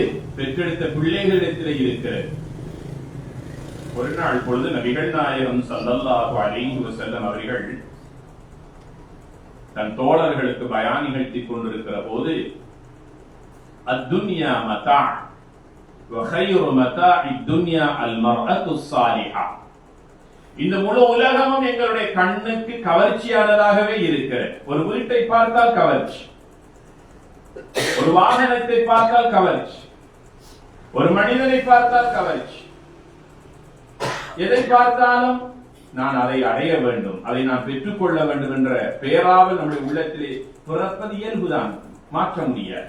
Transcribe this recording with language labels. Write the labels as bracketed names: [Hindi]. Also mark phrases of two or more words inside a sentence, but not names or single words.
[Tamil] பெற்றெடுத்த பிள்ளைகளிடத்திலே இருக்கிறது. ஒரு நாள் பொழுது நபிகள் நாயகம் [Arabic] صلى الله عليه وسلم [Tamil] அவர்கள் தன் தோழர்களுக்கு பயான் நிகழ்த்திக் கொண்டிருக்கிற போது, [Arabic] الدنيا متاع وخير متاع الدنيا المرأة الصالحة. [Tamil] இந்த முழு உலகமும் எங்களுடைய கண்ணுக்கு கவர்ச்சியானதாகவே இருக்கிறது. ஒரு வீட்டை பார்த்தால் கவர்ச்சி, ஒரு வாகனத்தை பார்த்தால் கவர்ச்சி, ஒரு மனிதனை பார்த்தால் கவர்ச்சி. எதை பார்த்தாலும் நான் அதை அடைய வேண்டும், அதை நான் பெற்றுக்கொள்ள வேண்டும் என்ற பேராவல் நம்முடைய உள்ளத்திலே பிறப்பது இயல்புதான், மாற்ற முடியாது.